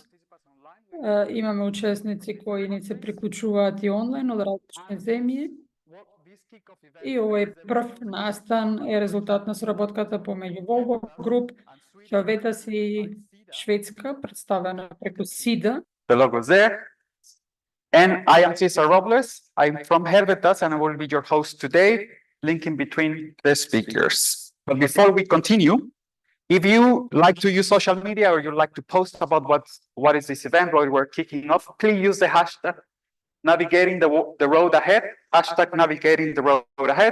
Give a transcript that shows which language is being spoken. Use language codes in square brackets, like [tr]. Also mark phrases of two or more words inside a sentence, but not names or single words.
[mk] Имаме учесници кои ни се приклучуваат и онлайн од различни земји. И овој прв настан е резултат на соработката помеѓу Volvo Group, Helvetas и Шведска, представена преку Sida. [en] The logo there. And I am Cesar Robles. I'm from Helvetas and I will be your host today, linking between the speakers. But before we continue, if you like to use social media or you like to post about what is this event, what we're kicking off, please use the hashtag navigating the road ahead, hashtag navigating the road ahead.